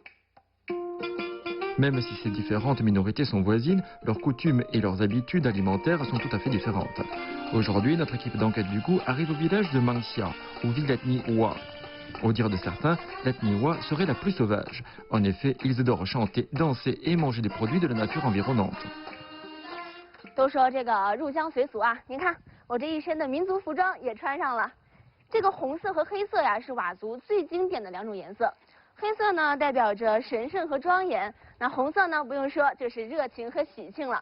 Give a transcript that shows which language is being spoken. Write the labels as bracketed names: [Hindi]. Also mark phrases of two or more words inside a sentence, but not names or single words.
[French] Même si ces différentes minorités sont voisines, leurs coutumes et leurs habitudes alimentaires sont tout à fait différentes. Aujourd'hui, notre équipe d'enquête du goût arrive au village de Mangxia, où vit l'ethnie Hua. Au dire de certains, l'ethnie Hua serait la plus sauvage. En effet, ils adorent chanter, danser et manger des produits de la nature environnante. [Chinese] 都说这个入乡随俗啊，您看我这一身的民族服装也穿上了。这个红色和黑色呀，是佤族最经典的2种颜色。黑色呢代表着神圣和庄严，那红色呢不用说就是热情和喜庆了。